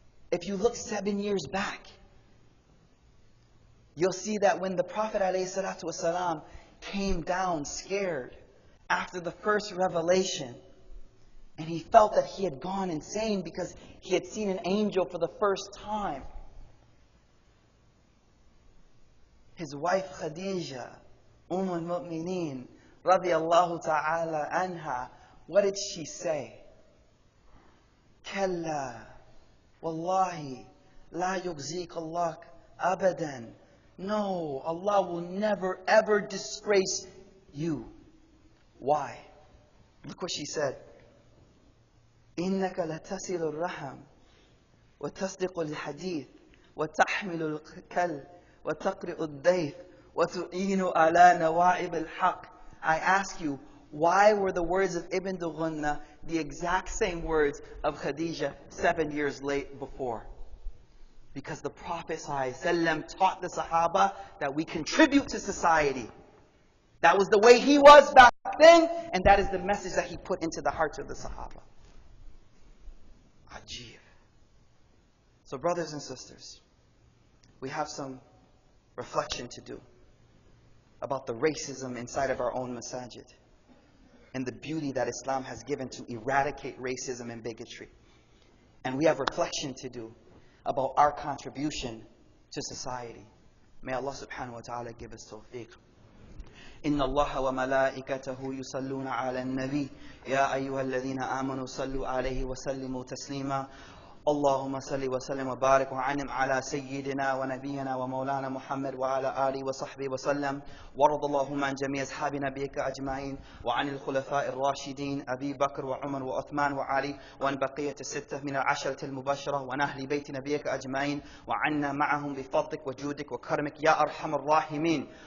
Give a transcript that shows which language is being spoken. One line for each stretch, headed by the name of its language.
English: If you look 7 years back, you'll see that when the Prophet alayhi salatu wasalam came down scared after the first revelation, and he felt that he had gone insane because he had seen an angel for the first time, his wife Khadija, al-Mu'mineen, radiyallahu ta'ala anha, what did she say?
Arabic: Kalla, wallahi, la yughzik Allah abadan.
English: No, Allah will never ever disgrace you. Why? Look what she said.
Arabic: إنك لتصل الرحم وتصدق الحديث وتحمل الكل وتقرئ الضيف وتعين على نوائب الحق.
English: I ask you, why were the words of Ibn Dughunna the exact same words of Khadija 7 years late before? Because the Prophet ﷺ taught the Sahaba that we contribute to society. That was the way he was back then, and that is the message that he put into the hearts of the Sahaba. Ajib. So brothers and sisters, we have some reflection to do about the racism inside of our own masajid and the beauty that Islam has given to eradicate racism and bigotry. And we have reflection to do about our contribution to society. May Allah subhanahu wa ta'ala give us tawfiq.
Arabic: إن الله وملائكته يصلون على النبي يا أيها الذين آمنوا صلوا عليه وسلموا تسليما اللهم صل وسلم وبارك وعنم على سيدنا ونبينا ومولانا محمد وعلى آله وصحبه وسلم وارض اللهم عن جميع أصحاب نبيك أجمعين وعن الخلفاء الراشدين أبي بكر وعمر وعثمان وعلي وعن بقية الستة من العشرة المبشرة وعن أهل بيت نبيك أجمعين وعنا معهم بفضلك وجودك وكرمك يا أرحم الراحمين.